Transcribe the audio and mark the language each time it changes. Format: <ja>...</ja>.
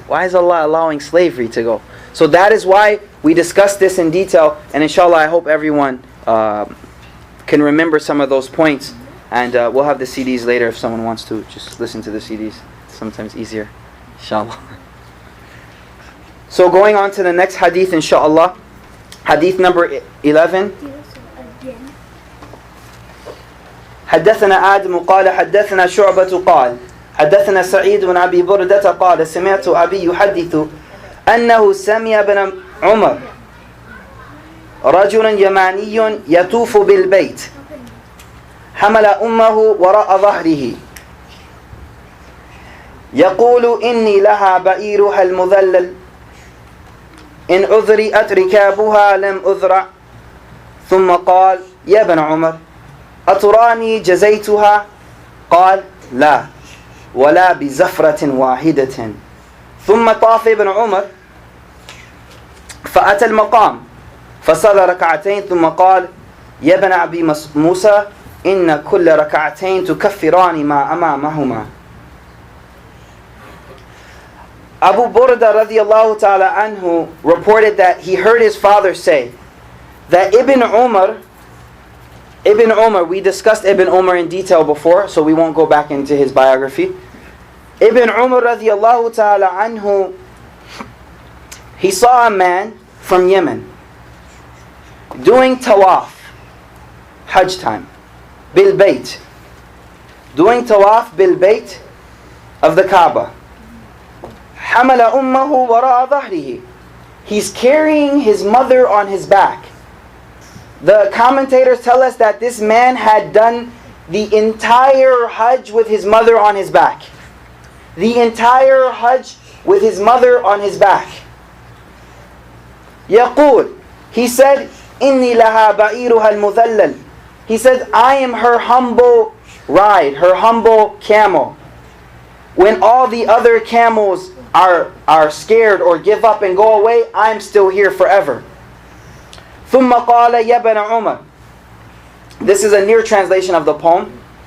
<en>Why is Allah allowing slavery to go? So that is why we discussed this in detail, and inshallah I hope everyone can remember some of those points, and we'll have the CDs later if someone wants to just listen to the CDs. It's sometimes easier, inshallah. So going on to the next hadith, inshallah. Hadith number 11.</en> <ar>حدثنا آدم قال حدثنا شعبة قال حدثنا سعيد بن أبي بردة قال سمعت أبي يحدث أنه سمع بن عمر رجل يماني يطوف بالبيت حمل أمه وراء ظهره يقول إني لها بئيرها المذلل إن أذرئت ركابها لم أذرع ثم قال يا ابن عمر أتراني جزيتها؟ قال لا ولا بزفرة واحدة. ثم طاف ابن عمر فأتى المقام فصلى ركعتين ثم قال يا ابن أبي موسى إن كل ركعتين تكفران ما أمامهما.</ar> <en>Abu Burda radiyallahu ta'ala anhu reported that he heard his father say that Ibn Umar Ibn Umar, we discussed Ibn Umar in detail before, so we won't go back into his biography. Ibn Umar radiyallahu ta'ala anhu, he saw a man from Yemen doing tawaf, Hajj time,</en> <ar>bil bayt,</ar> <en>doing tawaf bil bayt of the Kaaba.</en> <ar>Hamala ummahu wara'a dhahrihi.</ar> <en>He's carrying his mother on his back. The commentators tell us that this man had done the entire Hajj with his mother on his back. The entire Hajj with his mother on his back.</en> <ar>يقول,</ar> <en>he said,</en> <ar>إني لها بَعِيرُهَا الْمُذَلَّلِ.</ar> <en>He said, I am her humble ride, her humble camel. When all the other camels are scared or give up and go away, I'm still here forever.</en> <ar>ثُمَّ قَالَ يَا بَنَ عُمَرَ.</ar> <en>This is a near translation of the poem.</en>